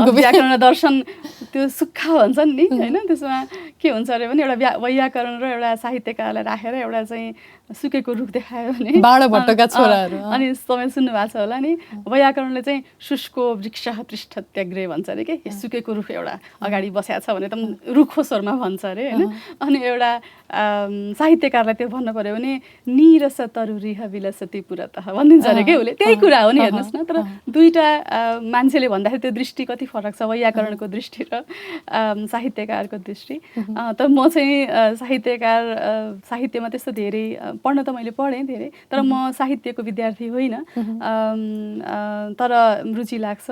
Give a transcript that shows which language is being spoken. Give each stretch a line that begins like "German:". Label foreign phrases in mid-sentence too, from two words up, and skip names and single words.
Nepali: र दर्शन त्यो सुक्खा भन्छन् नि होइन, त्यसमा के हुन्छ अरे भने एउटा वैयाकरण र एउटा साहित्यकारलाई राखेर एउटा चाहिँ सुकेको रुख देखायो भने बाणभट्टका छोराहरू, अनि तपाईँ सुन्नु भएको छ होला नि, वैयाकरणले चाहिँ
Sanskrit: शुष्को वृक्ष पृष्ठ त्याग्रे
Nepali: भन्छ अरे, के सुकेको रुख एउटा अगाडि बसेको छ भने एकदम रुखो स्वरमा भन्छ अरे होइन। अनि एउटा साहित्यकारलाई त्यो भन्नु पर्यो भने
Sanskrit: निरस तरुरिह विलसति पुरतः
Nepali: भनिदिन्छ अरे के उसले, त्यही कुरा हो नि, हेर्नुहोस् न। तर दुईवटा मान्छेले भन्दाखेरि त्यो दृष्टि कति फरक छ, वैयाकरणको दृष्टि र साहित्यकारको दृष्टि। तर म चाहिँ साहित्यमा त्यस्तो धेरै पढ्न त मैले पढेँ धेरै, तर म साहित्यको विद्यार्थी होइन, तर रुचि लाग्छ।